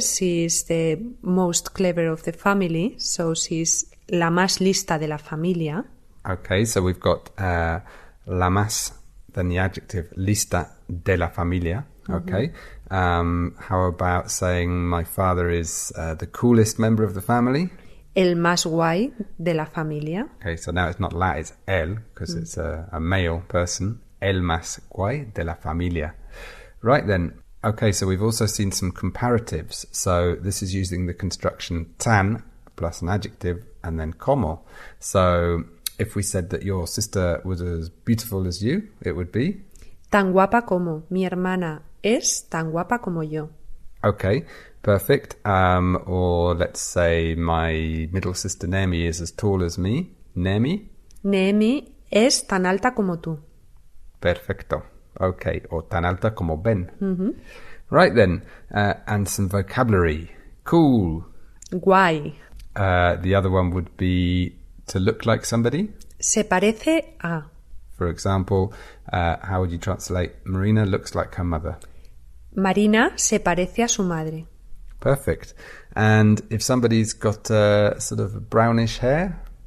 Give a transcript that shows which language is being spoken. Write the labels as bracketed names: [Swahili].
[English] She's the most clever of the family, so she's [Spanish] la más lista de la familia. [English] Okay, so we've got la más, then the adjective [Spanish] lista de la familia. [English] Okay. How about saying my father is the coolest member of the family? [Spanish] El más guay de la familia. [English] Okay, so now it's not la, it's el, because it's a male person. [Spanish] El más guay de la familia. [English] Right then. Okay, so we've also seen some comparatives. So this is using the construction tan plus an adjective and then como. So if we said that your sister was as beautiful as you, it would be? [Spanish] Tan guapa como. Mi hermana es tan guapa como yo. [English] Okay, perfect. Or let's say my middle sister Nemi is as tall as me. Nemi? [Spanish] Nemi es tan alta como tú. Perfecto. Okay, or tan alta como Ben. [English] Right then, and some vocabulary. Cool. [Spanish] Guay. [English] The other one would be to look like somebody. [Spanish] Se parece a. [English] For example, how would you translate Marina looks like her mother? [Spanish] Marina se parece a su madre. [English] Perfect. And if somebody's got sort of brownish hair,